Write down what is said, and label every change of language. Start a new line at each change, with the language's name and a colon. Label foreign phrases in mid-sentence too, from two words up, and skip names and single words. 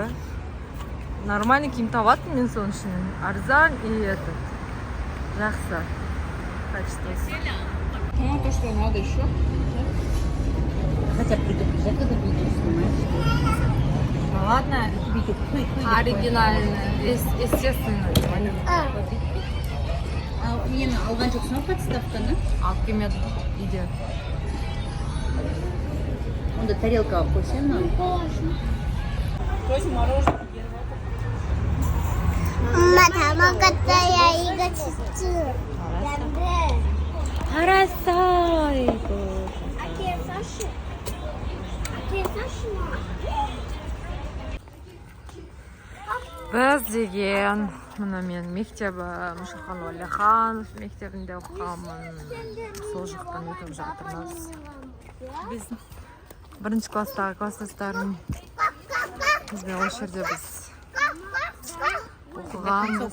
Kazakh: Нормальный киім табатын мен соның үшін.
Russian: Арзан и этот.
Kazakh: Жақсы. Качествосы.
Russian: Ну, то, что надо еще. Хотя предупреждать, когда видео снимаешь. Ну ладно. Оригинально. Естественно.
Kazakh: Нені алған жоқсың подставканы? Алып келмедім. Үйде. Онда тарелка алып қойсаң маған.
Korean: 엄마 다 먹었어요. 이거 치즈. 알았어. 이거.
Kazakh: Біз деген мына мен мектебі Мұшахан Уәлиханов мектебінде оқығанмын. Сол жақтан өтіп жатырмыз. Біз бірінші класстағы класстастарым бізбен осы жерде біз оқығанбыз.